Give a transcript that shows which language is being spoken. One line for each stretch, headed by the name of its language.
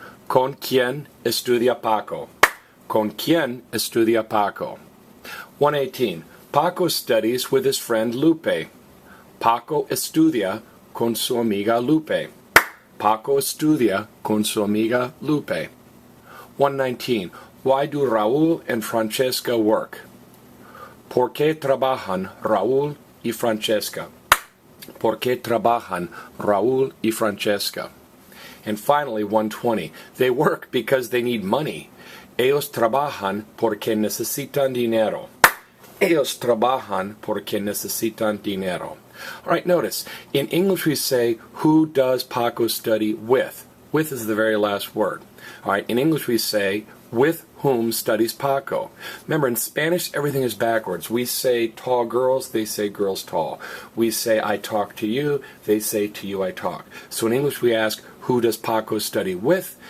Spanish: ¿Con quién estudia Paco? ¿Con quién estudia Paco? 118.
English: Paco studies with his friend Lupe.
Spanish: Paco estudia con su amiga Lupe. Paco estudia con su amiga Lupe. 119.
English: Why do Raúl and Francesca work?
Spanish: ¿Por qué trabajan Raúl y Francesca? ¿Por qué trabajan Raúl y Francesca?
English: And finally, 120. They work because they need money.
Spanish: Ellos trabajan porque necesitan dinero. Ellos trabajan porque necesitan dinero.
English: All right, notice, in English we say, who does Paco study with? With is the very last word. All right, in English we say, with whom studies Paco? Remember, in Spanish, everything is backwards. We say tall girls, they say girls tall. We say I talk to you, they say to you I talk. So in English we ask, who does Paco study with?